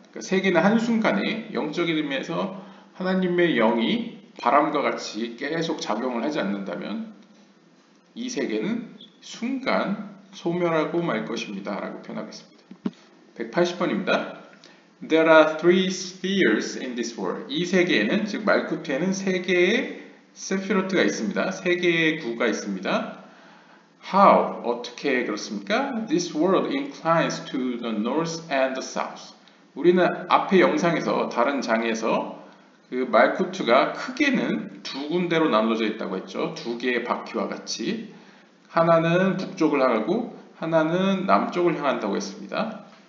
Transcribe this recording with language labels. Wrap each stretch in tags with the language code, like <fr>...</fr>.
<ko>그러니까 세계는 한순간에 영적인 의미에서 하나님의 영이 바람과 같이 계속 작용을 하지 않는다면 이 세계는 순간 소멸하고 말 것입니다 라고 표현하겠습니다. 180번입니다.</ko> <en>There are three spheres in this world.</en> <ko>이 세계에는, 즉 말쿠트에는 세 개의 세피로트가 있습니다. 세 개의 구가 있습니다.</ko> <en>How?</en> <ko>어떻게 그렇습니까?</ko> <en>This world inclines to the north and the south.</en> <ko>우리는 앞의 영상에서 다른 장에서 그 말쿠트가 크게는 두 군데로 나눠져 있다고 했죠. 두 개의 바퀴와 같이. 하나는 북쪽을 향하고 하나는 남쪽을 향한다고 했습니다.</ko>